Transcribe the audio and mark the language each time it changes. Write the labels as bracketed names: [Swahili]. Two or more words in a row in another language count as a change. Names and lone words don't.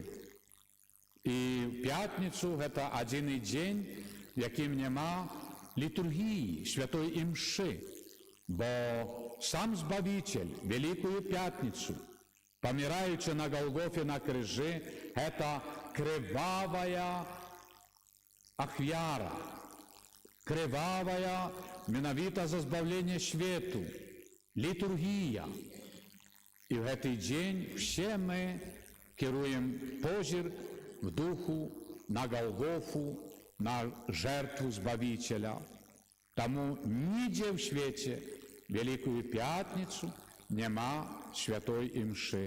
[Ukrainian] І в п'ятницю це один день, в яким нема літургії, святої імши, бо сам Збавитель, Великую П'ятницю, помираючи на Голгофі на крижі, це кривавая ахвяра, кривавая, менавіта за збавлення світу, літургія. І в цей день всі ми керуємо позір в духу на Голгофу, на жертву Збавителя. Тому ніде в світі Великую П'ятницю нема святої імши.